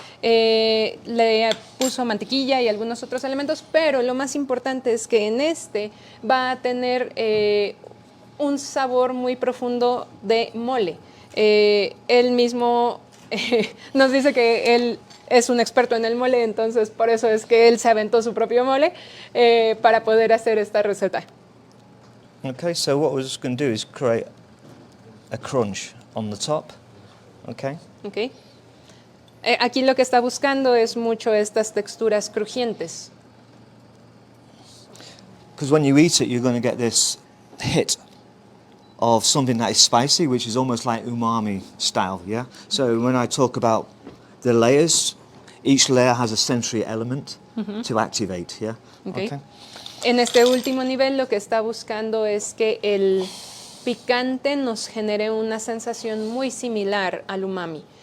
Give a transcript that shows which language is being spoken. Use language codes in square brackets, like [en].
[es] Le puso mantequilla y algunos otros elementos, pero lo más importante es que en este va a tener un sabor muy profundo de mole. Él mismo nos dice que él es un experto en el mole, entonces por eso es que él se aventó su propio mole para poder hacer esta receta. [en] Okay, so what we're just going to do is create a crunch on the top. Okay. Okay. [es] Aquí lo que está buscando es mucho estas texturas crujientes. [en] Because when you eat it, you're going to get this hit of something that is spicy, which is almost like umami style, yeah? So when I talk about the layers, each layer has a sensory element to activate, yeah? Okay. [es] En este último nivel lo que está buscando es que el picante nos genere una sensación muy similar al umami.